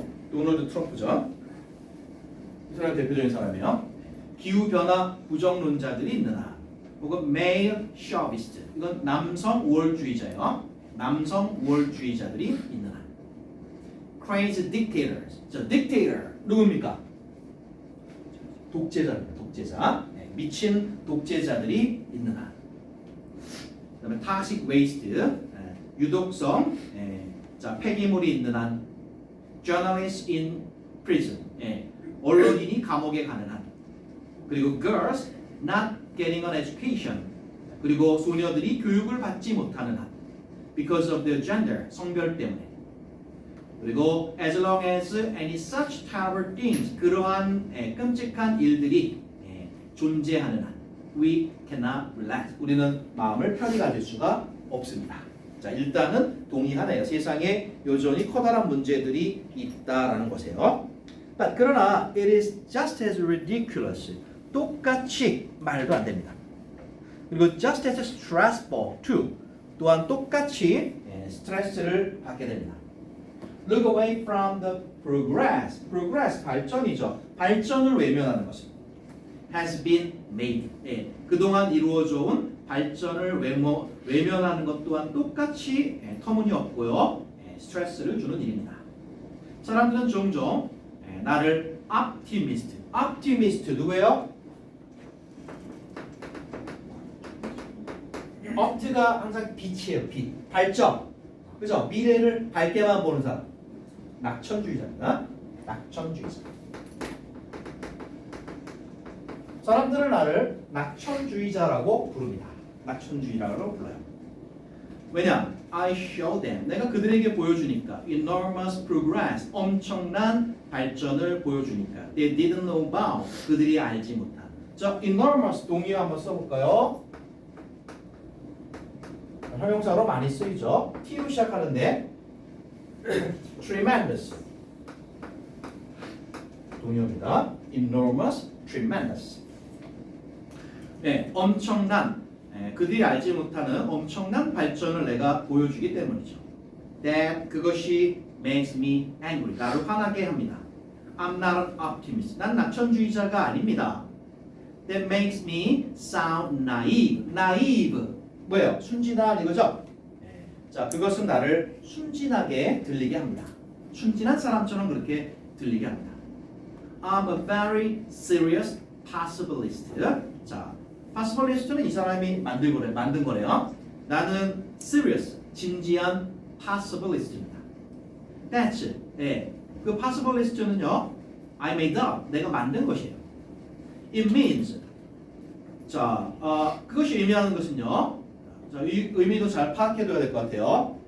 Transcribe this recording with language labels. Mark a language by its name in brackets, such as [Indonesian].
[Korean] 도널드 트럼프죠. 이 사람 대표적인 사람이에요. 기후변화 부정론자들이 있는 한. 혹은 male chauvinist, 이건 남성 우월주의자예요. 남성 우월주의자들이 있는 한. [English] crazy dictators, 자, dictator 누굽니까? [Korean] 독재자입니다. 독재자. 미친 독재자들이 있는 한. 그다음에 [English] toxic waste, [Korean] 유독성, 자, 폐기물이 있는 한. [English] journalists in prison, [Korean] 언론인이 감옥에 가는 한. 그리고 [English] girls not getting an education, [Korean] 그리고 소녀들이 교육을 받지 못하는 한. [English] because of their gender, [Korean] 성별 때문에. 그리고 [English] as long as any such terrible things, [Korean] 그러한 끔찍한 일들이 존재하는 한, [English] we cannot relax, [Korean] 우리는 마음을 편히 가질 수가 없습니다. 자, 일단은 동의하네요. 세상에 여전히 커다란 문제들이 있다라는 것이에요. [English] But 그러나 it is just as ridiculous, [Korean] 똑같이 말도 안 됩니다. 그리고 [English] just as stressful too, [Korean] 또한 똑같이 스트레스를 받게 됩니다. [English] Look away from the progress, progress 발전이죠. [Korean] 발전을 외면하는 것입니다. [English] has been made, [Korean] 그동안 이루어져 온 발전을 외면하는 것 또한 똑같이 터무니없고요, 스트레스를 주는 일입니다. 사람들은 종종 나를 optimist 누구예요? opt가 항상 빛이에요. 빛, 발전, 그죠? 미래를 밝게만 보는 사람, 낙천주의자입니다. 낙천주의자. 사람들은 나를 낙천주의자라고 부릅니다. 낙천주의자라고 불러요. 왜냐? [English] I show them, [Korean] 내가 그들에게 보여주니까. [English] enormous progress, [Korean] 엄청난 발전을 보여주니까. [English] They didn't know about, [Korean] 그들이 알지 못한. 자, enormous 동의 한번 써볼까요? 형용사로 많이 쓰이죠. T로 시작하는데 tremendous 동의어입니다. [English] enormous, tremendous. [Korean] 엄청난, 그들이 알지 못하는 엄청난 발전을 내가 보여주기 때문이죠. That, 그것이 [English] makes me angry, [Korean] 나를 화나게 합니다. [English] I'm not an optimist, [Korean] 난 낙천주의자가 아닙니다. [English] That makes me sound naive, naive 뭐예요? [Korean] 순진한 이거죠? 자, 그것은 나를 순진하게 들리게 합니다. 순진한 사람처럼 그렇게 들리게 합니다. [English] I'm a very serious possibilist. [Korean] 자, possibilist는 이 사람이 만든 거래요. 나는 serious, 진지한 possibilist입니다. That's, 그 possibilist는요, [English] I made up, [Korean] 내가 만든 것이에요. [English] It means, [Korean] 자, 그것이 의미하는 것은요, 자, 이 의미도 잘 파악해둬야 될 것 같아요.